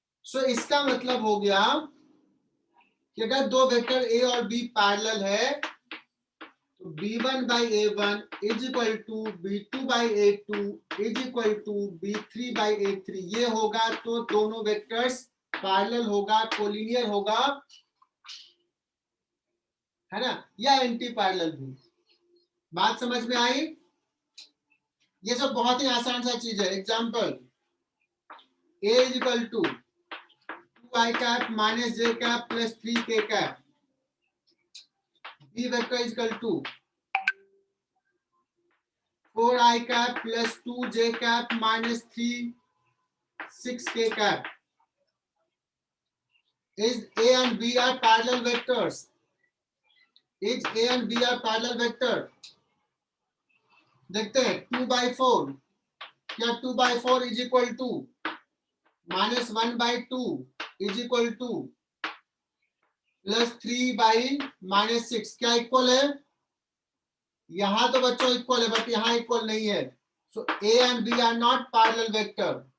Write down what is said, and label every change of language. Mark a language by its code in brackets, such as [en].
[hi] सो इसका मतलब हो गया कि अगर दो वेक्टर a और b पैरेलल है तो b1/a1 [en] is equal to [hi] b2/a2 is equal to b3/a3, ये होगा तो दोनों वेक्टर्स पैरेलल होगा, कोलिनियर होगा, है ना, या एंटी पैरेलल भी। बात समझ में आई? ये सब बहुत ही आसान सा चीज है। [en] Example, A is equal to 2i cap minus j cap plus 3k cap. B vector is equal to 4i cap plus 2j cap minus 6k cap. Is A and B are parallel vectors? Is A and B are parallel vector? [hi] देखते हैं 2/4, क्या 2/4 [en] is equal to minus 1/2 is equal to plus [hi] 3/-6, क्या equal है? यहां तो बच्चों equal है, but यहां इक्वल नहीं है। [en] So A and B are not parallel vector.